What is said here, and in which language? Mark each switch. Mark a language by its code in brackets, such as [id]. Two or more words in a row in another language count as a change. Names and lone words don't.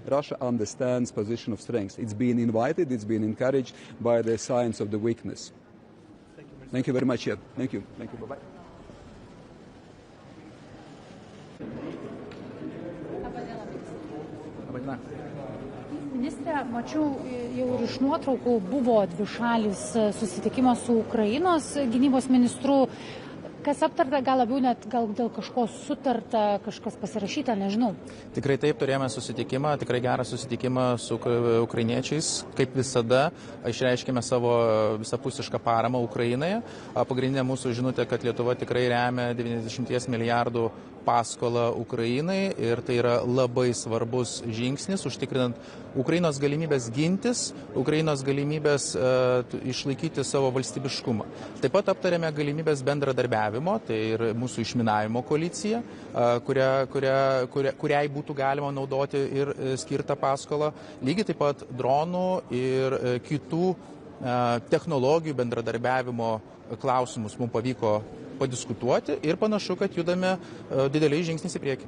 [en] Russia understands position of strength. It's been invited, it's been encouraged by the signs of the weakness. Thank you very much. Yeah. Thank you. Thank you. Bye-bye. [lt] Ministre, mačiau jau ir iš nuotraukų buvo dvišalis susitikimas su Ukrainos gynybos ministru. kas aptarta, gal labiau net gal dėl kažko sutarta, kažkas pasirašyta, nežinau. Tikrai taip, turėjome susitikimą, tikrai gerą susitikimą su ukrainiečiais. Kaip visada, išreiškėme savo visapusišką paramą Ukrainoje. Pagrindinė mūsų žinutė, kad Lietuva tikrai remia 90 milijardų paskolą Ukrainai ir tai yra labai svarbus žingsnis, užtikrinant Ukrainos galimybės gintis, Ukrainos galimybės išlaikyti savo valstybiškumą. Taip pat aptarėme galimybės bendradarbiavimo, tai ir mūsų išminavimo koalicija, kuriai būtų galima naudoti ir skirtą paskolą. Lygiai taip pat dronų ir kitų technologijų bendradarbiavimo klausimus mums pavyko padiskutuoti ir panašu, kad judame dideliais žingsniais į priekį.